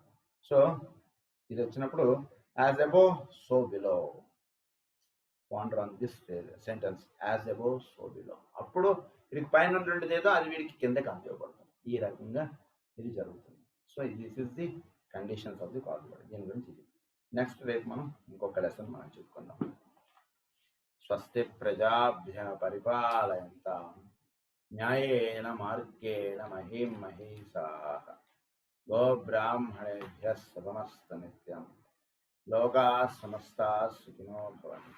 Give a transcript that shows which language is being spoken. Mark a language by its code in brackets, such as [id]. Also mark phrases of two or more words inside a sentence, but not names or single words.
[en] సో [te] ఇది వచ్చినప్పుడు [en] As above so below, wonder on this sentence, as above so below. [te] అప్పుడు వీడికి పైన ఉన్నటువంటిది ఏదో అది వీడికి కిందకి అందివ్వబడుతుంది. ఈ రకంగా ఇది జరుగుతుంది. [en] So this is the conditions of the call. [te] దీని గురించి ఇది నెక్స్ట్ రేపు మనం ఇంకొక లెసన్ మనం చెప్పుకుందాం. [sa] స్వస్తి ప్రజాభ్య పరిపాలయంతాం న్యాయేన మార్గేణ మహీం మహీషాః గోబ్రాహ్మణేభ్యः శుభమస్తు నిత్యం. లోకాः సమస్తాः సుఖినో భవంతు.